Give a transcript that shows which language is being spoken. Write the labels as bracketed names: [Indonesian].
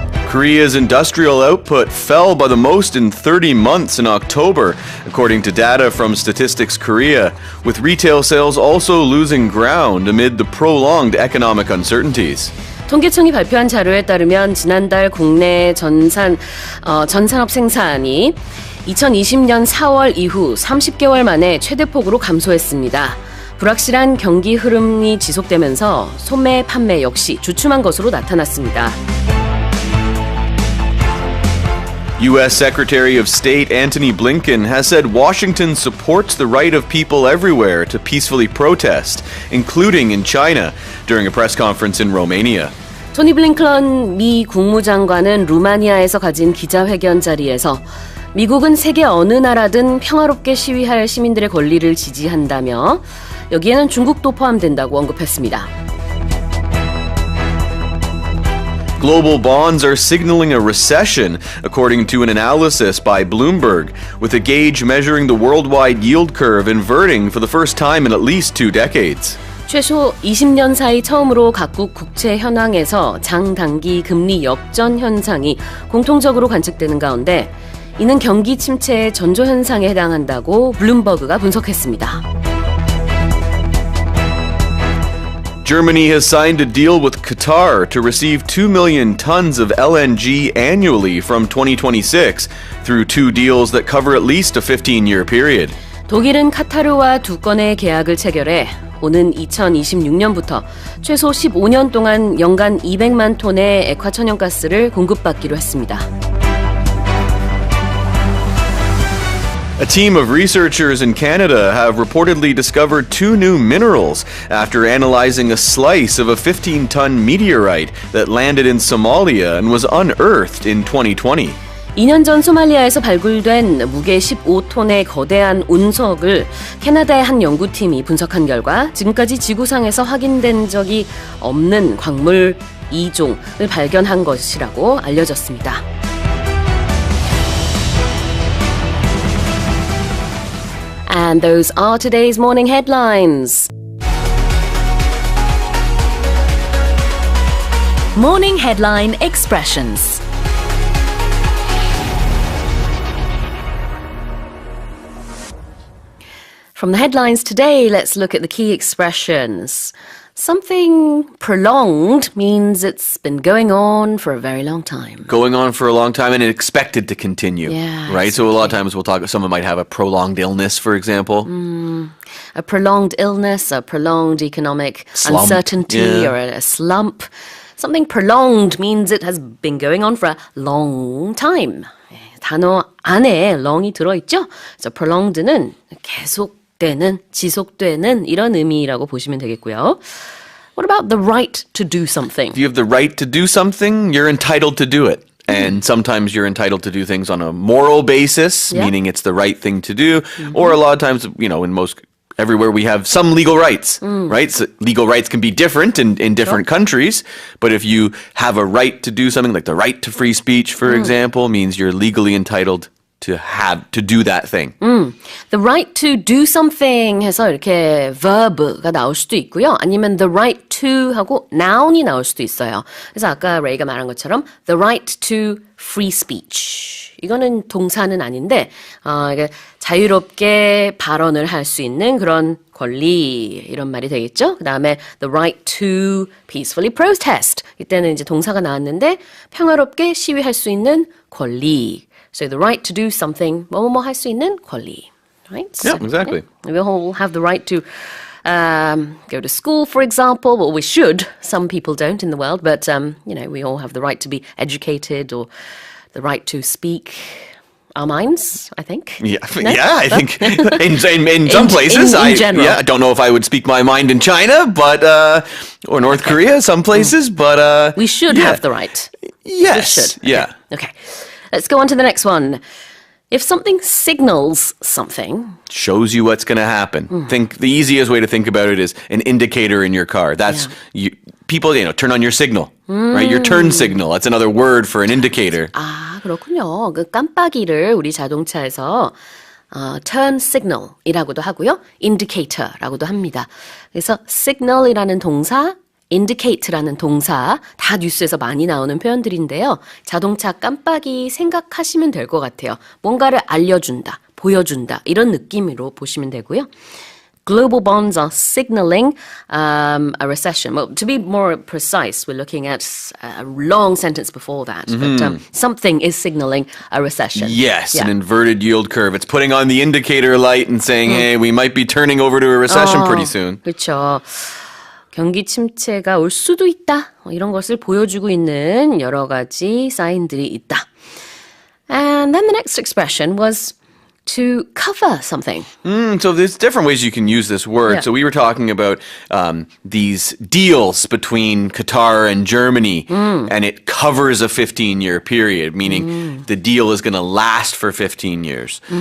[English] Korea's industrial output fell by the most in 30 months in October, according to data from Statistics Korea, with retail sales also losing ground amid the prolonged economic uncertainties. [Korean] 통계청이 발표한 자료에 따르면 지난달 국내 전산업생산이 2020년 4월 이후 30개월 만에 최대폭으로 감소했습니다. 불확실한 경기 흐름이 지속되면서 소매판매 역시 주춤한 것으로 나타났습니다. [English] U.S. Secretary of State Antony Blinken has said Washington supports the right of people everywhere to peacefully protest, including in China, during a press conference in Romania. [Korean] 토니 블링컨 미 국무장관은 루마니아에서 가진 기자회견 자리에서 미국은 세계 어느 나라든 평화롭게 시위할 시민들의 권리를 지지한다며 여기에는 중국도 포함된다고 언급했습니다. [English] Global bonds are signaling a recession, according to an analysis by Bloomberg, with a gauge measuring the worldwide yield curve inverting for the first time in at least 2 decades. [Korean] 최소 20년 사이 처음으로 각국 국채 현황에서 장단기 금리 역전 현상이 공통적으로 관측되는 가운데 이는 경기 침체의 전조 현상에 해당한다고 블룸버그가 분석했습니다. [English] Germany has signed a deal with Qatar to receive 2 million tons of LNG annually from 2026 through 2 deals that cover at least a 15-year period. [Korean] 독일은 카타르와 2건의 계약을 체결해 오는 2026년부터 최소 15년 동안 연간 200만 톤의 액화천연가스를 공급받기로 했습니다. [English] A team of researchers in Canada have reportedly discovered 2 new minerals after analyzing a slice of a 15-ton meteorite that landed in Somalia and was unearthed in 2020. [Korean] 2년 전 소말리아에서 발굴된 무게 15톤의 거대한 운석을 캐나다의 한 연구팀이 분석한 결과 지금까지 지구상에서 확인된 적이 없는 광물 2종을 발견한 것이라고 알려졌습니다. [English] And those are today's morning headlines. Morning headline expressions. From the headlines today, let's look at the key expressions. Something prolonged means it's been going on for a very long time. Going on for a long time and expected to continue. Yeah, right? So a lot of times we'll talk, someone might have a prolonged illness, for example. A prolonged illness, a prolonged economic Slump. uncertainty, Yeah. or a slump. Something prolonged means it has been going on for a long time. [Korean] 단어 안에 long이 들어있죠? 그래서 prolonged는 계속되는, 지속되는 이런 의미라고 보시면 되겠고요. [English] What about the right to do something? If you have the right to do something, you're entitled to do it. And sometimes you're entitled to do things on a moral basis, Yeah. meaning it's the right thing to do. Or a lot of times, everywhere we have some legal rights, right? So legal rights can be different in different countries. But if you have a right to do something, like the right to free speech, for example, means you're legally entitled to do that thing. The right to do something [Korean] 해서 이렇게 verb가 나올 수도 있고요. 아니면 [English] the right to [Korean] 하고 noun이 나올 수도 있어요. 그래서 아까 레이가 말한 것처럼 [English] the right to free speech. [Korean] 이거는 동사는 아닌데 이게 자유롭게 발언을 할 수 있는 그런 권리 이런 말이 되겠죠. 그다음에 [English] the right to peacefully protest. [Korean] 이때는 이제 동사가 나왔는데 평화롭게 시위할 수 있는 권리. [English] So the right to do something, [Korean] 뭐뭐 할 수 있는 권리, [English] right? Yeah, exactly. We all have the right to go to school, for example. Well, we should. Some people don't in the world, but we all have the right to be educated or the right to speak our minds, I think. Yeah, No? yeah. I think in some places, in general. I don't know if I would speak my mind in China, but or North Korea, some places, but We should have the right. Yes, We should. yeah. Okay. Let's go on to the next one. If something signals something, Shows you what's going to happen. Think the easiest way to think about it is an indicator in your car. That's people, turn on your signal, right? Your turn signal. That's another word for an indicator. [Korean] 아, 그렇군요. 그 깜빡이를 우리 자동차에서 turn signal이라고도 하고요. indicator라고도 합니다. 그래서 signal이라는 동사, indicate라는 동사 다 뉴스에서 많이 나오는 표현들인데요. 자동차 깜빡이 생각하시면 될 것 같아요. 뭔가를 알려준다, 보여준다 이런 느낌으로 보시면 되고요. [English] Global bonds are signaling a recession. Well, to be more precise, we're looking at a long sentence before that. But something is signaling a recession. Yes, Yeah. an inverted yield curve. It's putting on the indicator light and saying, hey, we might be turning over to a recession pretty soon. [Korean] 그렇죠. 경기 침체가 올 수도 있다. 이런 것을 보여주고 있는 여러 가지 사인들이 있다. [English] And then the next expression was to cover something. So there's different ways you can use this word. So we were talking about these deals between Qatar and Germany, and it covers a 15-year period, meaning the deal is going to last for 15 years.